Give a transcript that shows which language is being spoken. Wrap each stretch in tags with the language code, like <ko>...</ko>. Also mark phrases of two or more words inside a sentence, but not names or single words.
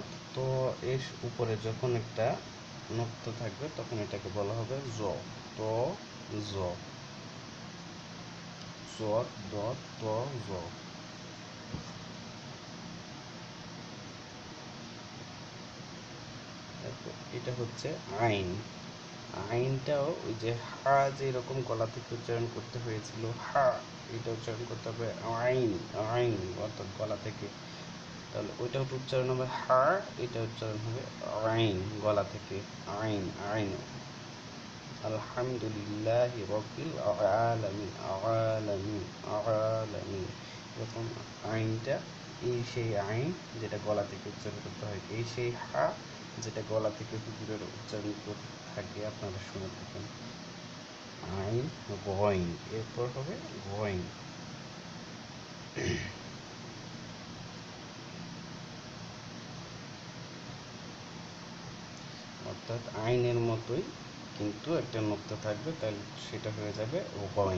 <bn>তো এর উপরে যখন একটা নোক্তা থাকবে তখন এটাকে বলা হবে জ। তো জ, জ, দ, ত, জ। এটা হচ্ছে আইন। আইনটাও ওই যে হা যে এরকম গলা থেকে উচ্চারণ করতে হয়েছিল, হা এটা উচ্চারণ করতে হবে আইন, আইন অর্থাৎ গলা থেকে। তাহলে ওইটা উচ্চারণ হবে হা, এটা উচ্চারণ হবে আইন গলা থেকে, আইন, আইন।</bn> <ar>الحمد لله رب العالمين، العالمين، العالمين.</ar> <bn>এরকম আইনটা, এই সেই আইন যেটা গলা থেকে উচ্চারণ করতে হয়, এই সেই হা যেটা গলা থেকে হুজুরের উচ্চারণ করতে থাকে, আপনারা শুনে থাকেন। আইন, গইন, এরপর হবে গইন। অর্থাৎ আইনের মতোই কিন্তু একটা নোক্তা থাকবে, তাহলে সেটা হয়ে যাবে গইন।</bn>